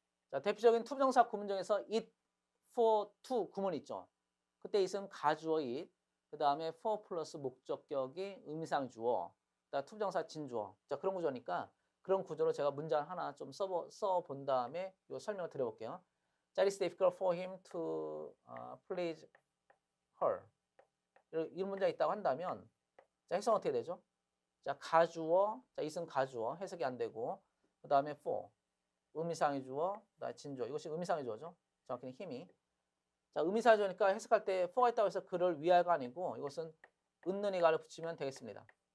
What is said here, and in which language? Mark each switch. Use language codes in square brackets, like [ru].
[ko] 자, 대표적인 투부정사 구문 중에서 it, for, to 구문이 있죠. 그때 it은 가주어 it, 그 다음에 for 플러스 목적격이 의미상 주어, 그다음 투부정사 진주어. 자, 그런 구조니까 그런 구조로 제가 문장 하나 좀 써본 다음에 요 설명을 드려볼게요. [en] 자, it's difficult for him to please her. [ko] 이런 문장이 있다고 한다면 자, 해석은 어떻게 되죠? 자, 가주어, 자, it은 가주어, 해석이 안 되고, 그 다음에 for, 의미상의 주어, 그다음에 진주어. 이것이 의미상의 주어죠. 정확히는 힘이. 자, 의미상의 주어니까 해석할 때 for가 있다고 해서 그를 위하여가 아니고 이것은 은는 이가를 붙이면 되겠습니다.